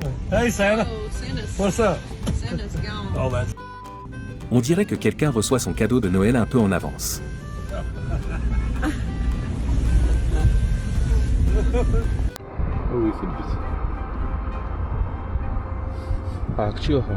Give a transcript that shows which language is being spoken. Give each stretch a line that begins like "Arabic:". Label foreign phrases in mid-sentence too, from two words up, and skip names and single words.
English: Hey Santa. What's up?
French: On dirait que quelqu'un reçoit son cadeau de Noël un peu en avance. Oh oui, c'est petit.
Vietnamese: Ah, chưa hả?